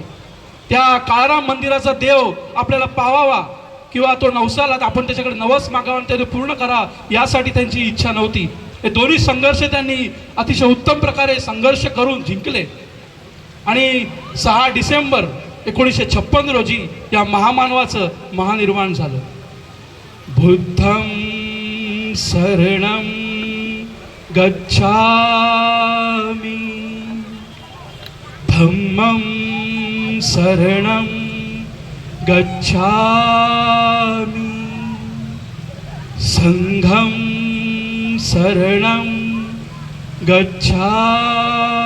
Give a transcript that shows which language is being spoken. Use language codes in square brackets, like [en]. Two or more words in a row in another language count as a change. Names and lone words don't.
[mr] त्या काळाराम मंदिराचा देव आपल्याला पावावा किंवा तो नवसाला आपण त्याच्याकडे नवस मागावा आणि ते पूर्ण करा, यासाठी त्यांची इच्छा नव्हती। हे दोन्ही संघर्ष त्यांनी अतिशय उत्तम प्रकारे संघर्ष करून जिंकले आणि 6 डिसेंबर 1956 रोजी या महामानवाचं महानिर्वाण झालं। [pi] बुद्धं शरणं गच्छामि, धम्मं शरणं गच्छामि, संघं शरणं गच्छामि.